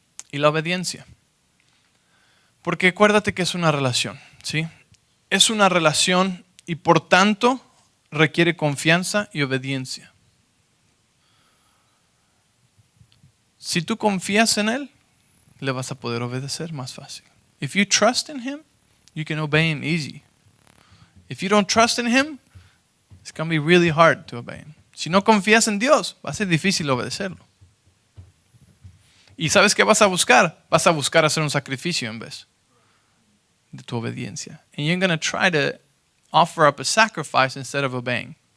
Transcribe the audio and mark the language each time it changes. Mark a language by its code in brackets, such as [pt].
[es] Y la obediencia. Porque acuérdate que es una relación. ¿Sí? Es una relación y por tanto requiere confianza y obediencia. Si tú confías en Él, le vas a poder obedecer más fácil. [en] If you trust in Him, you can obey Him easy. If you don't trust in Him, it's going to be really hard to obey Him. [es] Si no confías en Dios, va a ser difícil obedecerlo. ¿Y sabes qué vas a buscar? Vas a buscar hacer un sacrificio en vez de tu obediencia. [en] And you're going to try to offer up a sacrifice instead of obeying.